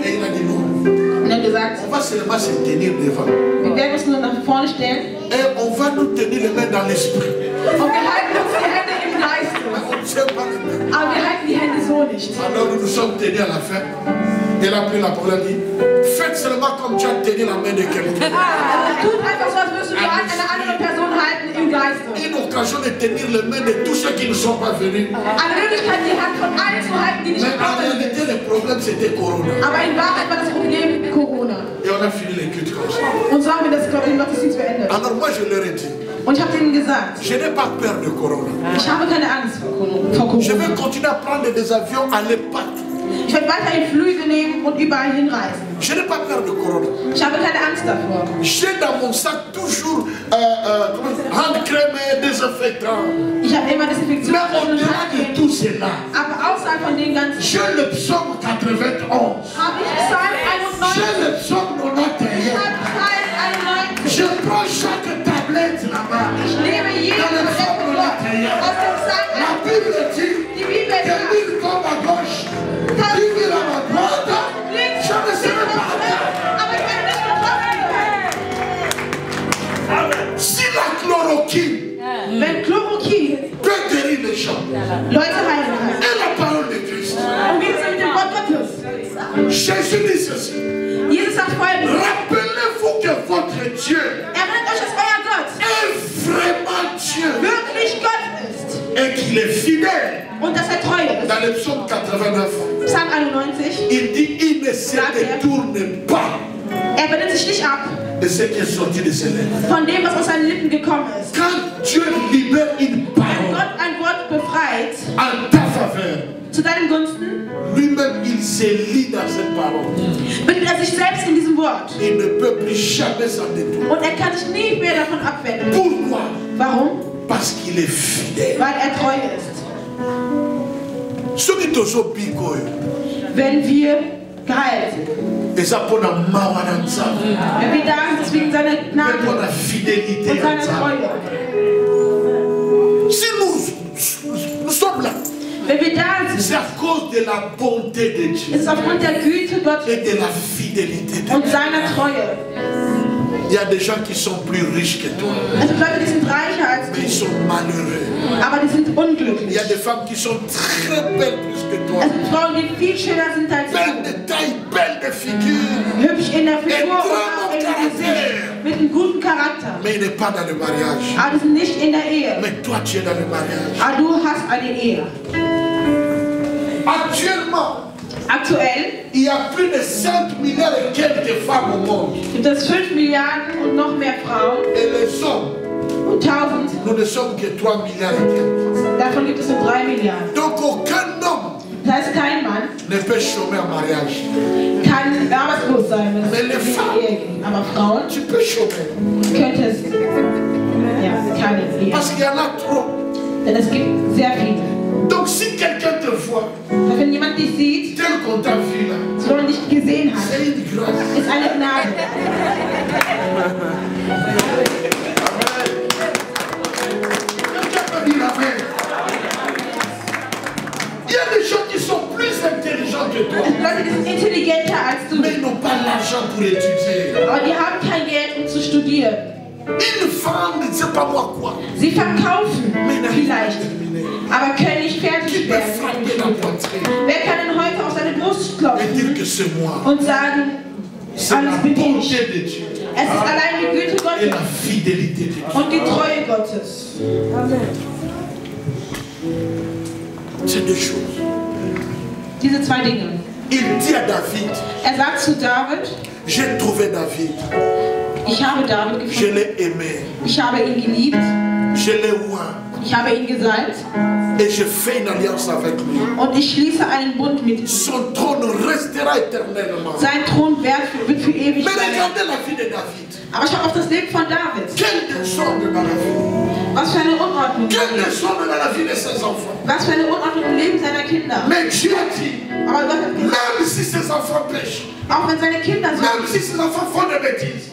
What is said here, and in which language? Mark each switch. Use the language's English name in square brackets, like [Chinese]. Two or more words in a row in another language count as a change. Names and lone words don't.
[French] Et il a dit non. [German] und haben gesagt, [French] On va seulement se tenir devant. [German] wir werden uns nur nach vorne stellen [French] Et on va nous tenir les mains dans l'esprit. [German] und wir halten uns die Hände im Geiste. [French] On ne tient pas les mains. [German] Aber wir halten die Hände so nicht. [French] Alors nous nous sommes tenus à la fin. Elle a pris la parole et dit, faites seulement comme tu as tenu la main de quelqu'un. [German] Tut einfach so, als würdest du die Hand einer anderen Person halten im Geiste. [French] Une occasion de tenir les mains de tous ceux qui ne sont pas venus. [German] Eine Möglichkeit, die Hand von allen zu halten, die nicht [French] Mais en [German] gekommen [French] réalité, [German] sind. [French] le problème c'était Corona. [German] Aber in Wahrheit war das Problem Corona. [French] Et on a fini les cultes comme ça. [German] Und so haben wir das Gottesdienst beendet. [French] Alors moi je leur ai dit, [German] Und ich habe denen gesagt, [French] je n'ai pas peur de Corona. [German] ich habe keine Angst vor Corona. [French] Je vais continuer à prendre des avions, aller partout. [German] Ich werde weiterhin Flüge nehmen und überall hinreisen. [French] Je n'ai pas peur de Corona. [German] Ich habe keine Angst davor. [French] J'ai dans mon sac toujours handcrème et désinfectant. [German] Ich habe immer Desinfektion. [French] Mais au-delà de tout cela, [German] Aber außerhalb von den ganzen [French] j'ai le psaume 91. [German] habe ich Psalm [French] J'ai [German] 91. [French] le psaume 91. [German] Ich habe Psalm 91. [French] Je prends chaque tablette là-bas. [German] Ich nehme jede [French] Dans le psaume [German] Tablette aus [French] 91. [German] dem Psalm [French] La Bible dit [German] Die Bibel [French] que [German] sagt, [French] l'île tombe à gauche, l'île à ma droite. Je ne serai pas atteint. [German] aber ich werde nicht betroffen. [French] Si la chloroquine [German] Wenn Chloroquin [French] peut guérir les gens, [German] Leute heilen kann. [French] et la parole de Christ, [German] Und wie ist es mit dem Wort Gottes? [French] Jésus dit ceci. [German] Jesus sagt folgendes. [French] Rappelez-vous que votre Dieu [German] Erinnert euch, dass euer Gott [French] est vraiment Dieu [German] wirklich Gott ist [French] et qu'il est fidèle. [German] und dass er treu ist. [French] Dans le psaume 89, [German] Psalm 91. [French] il dit il ne se détourne pas [German] Er wendet sich nicht ab [French] de ce qui est sorti de ses lèvres. [German] von dem, was aus seinen Lippen gekommen ist. [French] Quand Dieu libère une [German] Wenn [French] parole [German] Gott ein Wort befreit [French] en ta faveur, [German] zu deinen Gunsten, [French] lui-même il se lie dans cette parole. [German] bindet er sich selbst in diesem Wort. [French] Il ne peut plus jamais s'en détourner. [German] Und er kann sich nie mehr davon abwenden. [French] Pourquoi? [German] Warum? [French] Parce qu'il est fidèle. [German] Weil er treu ist. [French] Ce qui te [Lingala] so biko, [German] Wenn wir geheilt sind. [French] et ça pour la [Lingala] mawana nzambe, [German] Wenn wir da sind, deswegen seine [French] et pour [German] Gnade [French] la fidélité [German] und seine [French] nzambe. [German] Treue. [French] Si nous sommes là, [German] Wenn wir da [French] c'est [German] sind, [French] à cause de la bonté de [German] ist [French] Dieu [German] es aufgrund der Güte Gottes [French] et de la fidélité de [German] und [French] Dieu. [German] seiner Treue. [French] Il y a des gens qui sont plus riches que toi, [German] Es gibt Leute, die sind reicher als [French] mais ils [German] du, [French] sont malheureux. [German] aber die sind [French] Il [German] unglücklich. [French] y a des femmes qui sont très belles plus que toi, [German] Es gibt Frauen, die viel schöner sind als [French] belles [German] du. [French] de taille, belles de figure, [German] Hübsch in der Figur und auch im Gesicht. Mit einem guten Charakter. [French] mais il n'est pas dans le mariage. [German] Aber die sind nicht in der Ehe. [French] Mais toi, tu es dans le mariage. [German] Aber du hast eine Ehe. [French] Actuellement, [German] Aktuell [French] il y a plus de 5 milliards et quelques femmes au monde. [German] gibt es 5 Milliarden und noch mehr Frauen [French] Et les hommes, [German] und 1000. [French] nous ne sommes que 3 milliards et quelques. [German] Davon gibt es nur 3 Milliarden. [French] Donc aucun homme [German] Das heißt, kein Mann [French] ne peut chômer en mariage. [German] kann arbeitslos sein, wenn es Wenn in eine Frau- die Ehe geht. Aber Frauen [French] Tu peux chômer. [German] könnte es keine Ehe. [French] Parce qu'il y en a trop. [German] Denn es gibt sehr viele. [French] Donc si quelqu'un te voit, [German] Und wenn jemand dich sieht, [French] tel qu'on t'a vu là, [German] so er dich gesehen hat, [French] c'est une grâce. [German] ist eine Gnade. [French] Quelqu'un peut dire amen. Il y a des gens qui sont plus intelligents que toi, [German] Es gibt Leute, die sind intelligenter als du, [French] mais ils n'ont pas l'argent pour étudier. [German] aber die haben kein Geld, um zu studieren. [French] Une femme ne sait pas moi quoi, [German] Sie verkaufen [French] mais n'arrive pas à [German] vielleicht, [French] terminer. [German] aber können nicht [French] Qui [German] fertig [French] peut [German] werden. [French] frapper la poitrine [German] Wer kann denn heute auf seine Brust [French] et [German] klopfen [French] dire que c'est moi? [German] und sagen, [French] C'est la [German] alles bin ich? [French] bonté de Dieu [German] Es ist allein die Güte [French] et [German] Gottes [French] la fidélité de Dieu. [German] und die Treue Gottes. [French] C'est deux choses. [German] Diese zwei Dinge. [French] Il dit à David, [German] Er sagt zu David, [French] j'ai trouvé David, [German] ich habe David [French] je [German] gefunden, [French] l'ai aimé, [German] ich habe ihn geliebt, [French] je l'ai oint [German] ich habe ihn gesalbt [French] et je fais une alliance avec lui. [German] und ich schließe einen Bund mit ihm. [French] Son trône restera éternellement. [German] Sein Thron wird für ewig [French] Mais [German] sein. [French] regardez la vie de David. [German] Aber schau auf das Leben von David. [French] Quel désordre dans la vie. [German] Was für eine Unordnung. [French] Quel désordre dans la vie de ses enfants. [German] Was für eine Unordnung im Leben seiner Kinder. [French] Mais Dieu dit, [German] Aber Gott hat gesagt, [French] même si ses enfants pêchent, [German] auch wenn seine Kinder so [French] même si ses enfants font des bêtises,